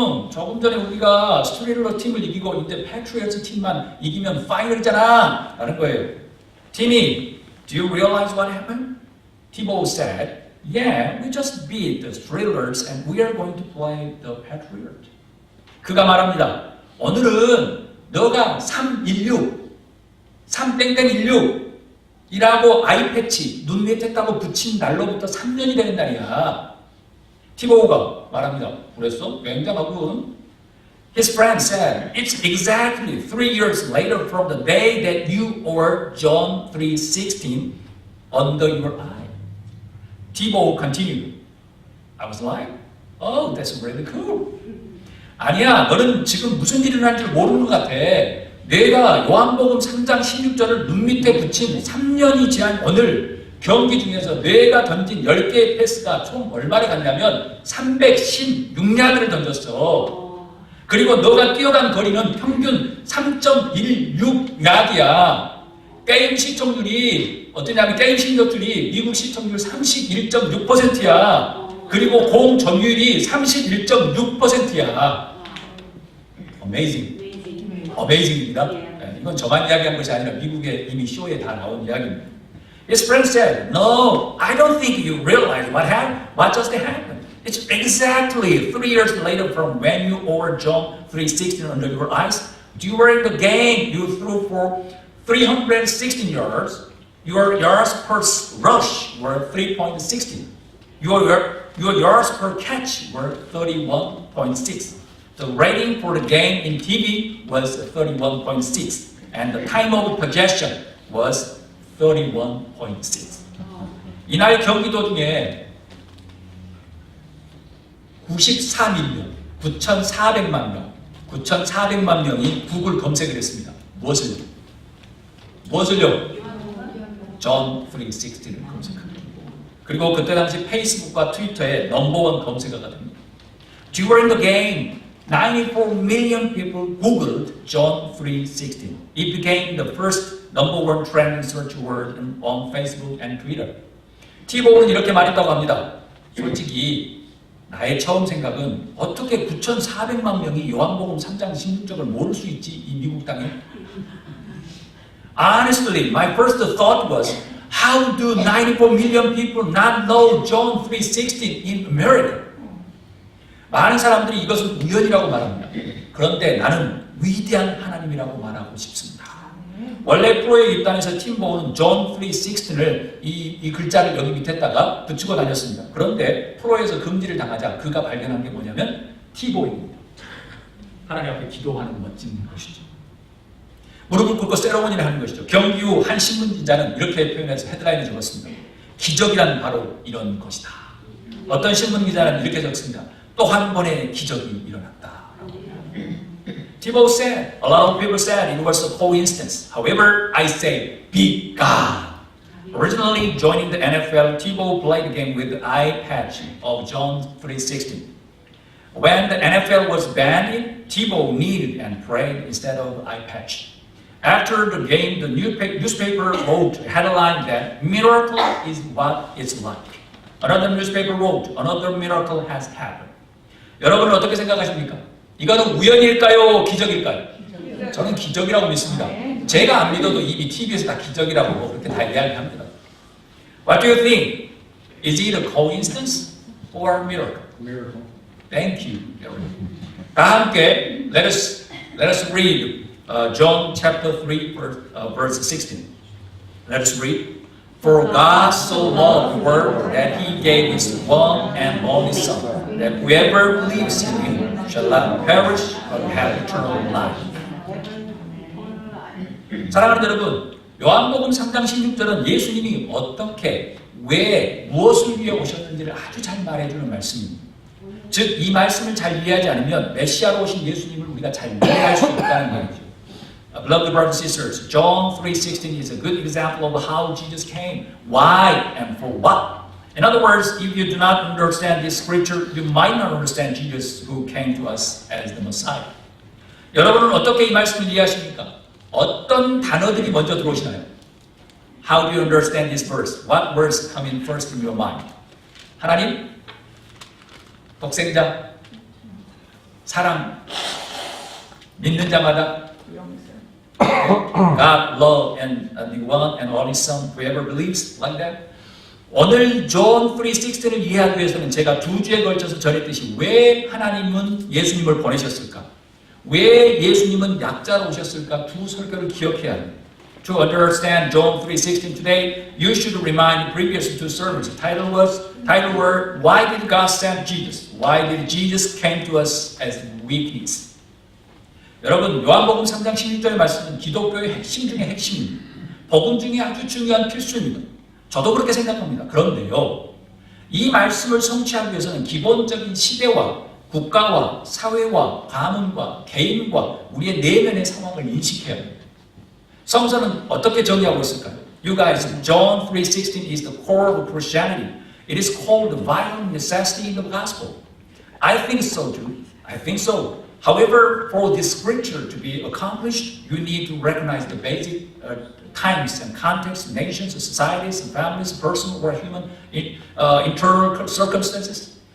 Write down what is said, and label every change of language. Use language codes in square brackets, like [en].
[ko] 조금 전에 우리가 스트레일러 팀을 이기고 이제 패트리어트 팀만 이기면 파이널이잖아 라는 거예요. 팀이, [en] do you realize what happened? 티보우 said, yeah, we just beat the Steelers and we are going to play the Patriots. [ko] 그가 말합니다. 오늘은 너가 316, 3땡땡16 이라고 아이패치, 눈 밑에 따고 붙인 날로부터 3년이 되는 날이야. 티보우가 말합니다. 그랬어? 굉장하군. [en] His friend said, it's exactly 3 years later from the day that you wore John 3:16 under your eye. Tibow continued. I was like, oh, that's really cool. [ko] 아니야, 너는 지금 무슨 일이 일어난 줄 모르는 것 같아. 내가 요한복음 3장 16절을 눈 밑에 붙인 3년이 지난 오늘 경기 중에서 내가 던진 10개의 패스가 총 얼마를 갔냐면 316야드를 던졌어. 그리고 너가 뛰어간 거리는 평균 3.16야드야. 게임 시청률이 어떠냐면 게임 시청률이 미국 시청률 31.6%야. 그리고 공 점유율이 31.6%야. Amazing입니다. 네, 이건 저만 이야기한 것이 아니라 미국의 이미 쇼에 다 나온 이야기입니다. [en] His friend said, no, I don't think you realize what just happened. It's exactly 3 years later from when you wore John 3:16 under your eyes. During the game, you threw for 316 yards. Your yards per rush were 3.16. Your yards per catch were 31.6. The rating for the game in TV was 31.6, and the time of possession was 31.6. [ko] 이날 경기 도중에 94밀리언, 9,400만 명, 9,400만 명이 구글 검색을 했습니다. 무엇을요? John 3:16를 검색합니다. 그리고 그때 당시 페이스북과 트위터의 넘버원 검색어가 됩니다. [en] During the game, 94 million people Googled John 3:16. It became the first number one trending search word on Facebook and Twitter. [ko] 티보우는 이렇게 말했다고 합니다. 솔직히 나의 처음 생각은 어떻게 9,400만 명이 요한복음 3장 16절을 모를 수 있지 이 미국 땅에? [en] Honestly, my first thought was, how do 94 million people not know John 3:16 in America? [ko] 많은 사람들이 이것은 우연이라고 말합니다. 그런데 나는 위대한 하나님이라고 말하고 싶습니다. 원래 프로에 입단해서 팀보우는 John 3:16을 이 글자를 여기 밑에다가 붙이고 다녔습니다. 그런데 프로에서 금지를 당하자 그가 발견한 게 뭐냐면 티보우입니다. 하나님 앞에 기도하는 멋진 것이죠. 무릎을 꿇고 세레모니를 하는 것이죠. 경기 후 한 신문 기자는 이렇게 표현해서 헤드라인을 적었습니다. 기적이란 바로 이런 것이다. 어떤 신문 기자는 이렇게 적습니다. 또 한 번의 기적이 일어났다. [en] Tibow said, a lot of people said it was a coincidence. However, I say, be God. Originally joining the NFL, Tibow played the game with the eye patch of John 3:16. When the NFL was banned, Tibow kneeled and prayed instead of eye patch. After the game, the newspaper wrote a headline that miracle is what it's like. Another newspaper wrote, another miracle has happened. [ko] 여러분은 어떻게 생각하십니까? 이거는 우연일까요? 기적일까요? 저는 기적이라고 믿습니다. 제가 안 믿어도 이미 TV에서 다 기적이라고 그렇게 다 이야기합니다. [en] What do you think? Is it a coincidence or a miracle? Miracle. Thank you. [ko] 다 함께 [en] let us read John chapter 3 verse 16. Let us read. For God so loved the world that He gave His one and only Son, that whoever believes in Him shall not perish but have eternal life. [ko] 사랑하는 여러분, 요한복음 3장 16절은 예수님이 어떻게, 왜, 무엇을 위해 오셨는지를 아주 잘 말해주는 말씀입니다. 즉, 이 말씀을 잘 이해하지 않으면 메시아로 오신 예수님을 우리가 잘 이해할 수 없다는 말이죠. [en] Beloved brothers and sisters, John 3:16 is a good example of how Jesus came, why, and for what. In other words, if you do not understand this scripture, you might not understand Jesus who came to us as the Messiah. [ko] 여러분은 어떻게 이 말씀을 이해하십니까? 어떤 단어들이 먼저 들어오시나요? [en] How do you understand this verse? What words come in first in your mind? [ko] 하나님, 독생자, 사랑, 믿는 자마다 [en] God, love, and the one and only Son, whoever believes like that. [ko] 오늘 존 3:16을 이해하기 위해서는 제가 2주에 걸쳐서 전했듯이 왜 하나님은 예수님을 보내셨을까? 왜 예수님은 약자로 오셨을까? 두 설교를 기억해야 합니다. [en] To understand John 3:16 today, you should remind the previous two sermons. The title were Why did God send Jesus? Why did Jesus came to us as weakness? [ko] 여러분, 요한복음 3장 16절의 말씀은 기독교의 핵심 중의 핵심입니다. 복음 중에 아주 중요한 필수입니다. 저도 그렇게 생각합니다. 그런데요, 이 말씀을 성취하기 위해서는 기본적인 시대와 국가와 사회와 가문과 개인과 우리의 내면의 상황을 인식해야 합니다. 성서는 어떻게 정의하고 있을까요? [en] You guys, John 3:16 is the core of Christianity. It is called the vital necessity in the gospel. I think so too. I think so. However, for this scripture to be accomplished, you need to recognize the basic times and contexts, nations, societies, and families, personal or human internal circumstances.